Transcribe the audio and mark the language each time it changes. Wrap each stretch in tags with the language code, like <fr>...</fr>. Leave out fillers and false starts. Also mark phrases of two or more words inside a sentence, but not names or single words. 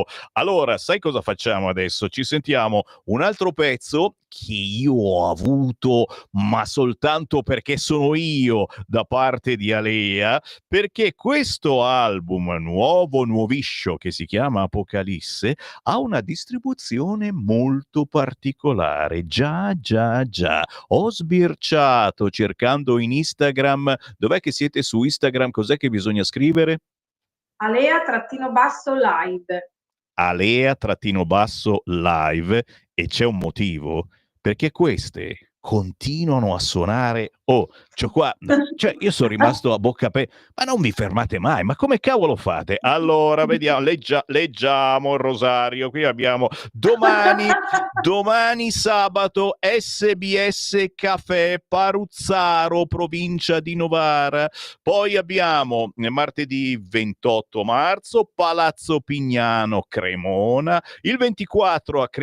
<it>Allora, sai cosa facciamo adesso? Ci sentiamo un altro pezzo che io ho avuto, ma soltanto perché sono io, da parte di Alea, perché questo album nuoviscio, che si chiama Apocalisse, ha una distribuzione molto particolare. Già. Ho sbirciato cercando in Instagram. Dov'è che siete su Instagram? Cos'è che bisogna scrivere? Alea-live. Alea-live, e c'è un motivo, perché queste continuano a suonare Oh, c'ho qua, cioè io sono rimasto a bocca aperta, ma non vi fermate mai, ma come cavolo fate? Allora, vediamo, leggiamo il rosario, qui abbiamo domani sabato SBS Caffè Paruzzaro, provincia di Novara, poi abbiamo martedì 28 marzo Palazzo Pignano Cremona, il 24 a</it>